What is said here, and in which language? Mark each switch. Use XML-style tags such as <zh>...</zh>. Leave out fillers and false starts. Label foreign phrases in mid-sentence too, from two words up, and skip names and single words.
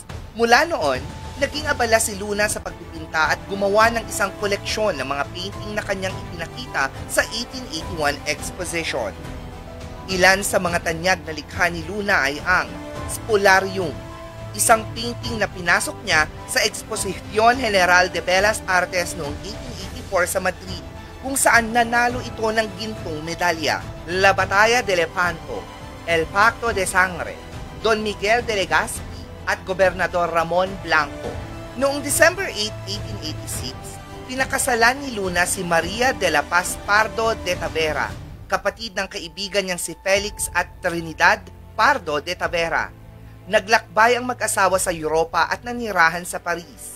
<tl>Mula noon, naging abala si Luna sa pagpipinta at gumawa ng isang koleksyon ng mga painting na kanyang ipinakita sa 1881 exposition. Ilan sa mga tanyag na likha ni Luna ay ang Spolarium, isang painting na pinasok niya sa Exposición General de Bellas Artes noong 1884 sa Madrid, kung saan nanalo ito ng gintong medalya. La Batalla de Lepanto, El Pacto de Sangre, Don Miguel de Legazpi at Gobernador Ramon Blanco. Noong December 8, 1886, pinakasalan ni Luna si Maria de la Paz Pardo de Tavera, kapatid ng kaibigan niyang si Felix at Trinidad Pardo de Tavera. Naglakbay ang mag-asawa sa Europa at nanirahan sa Paris.</tl>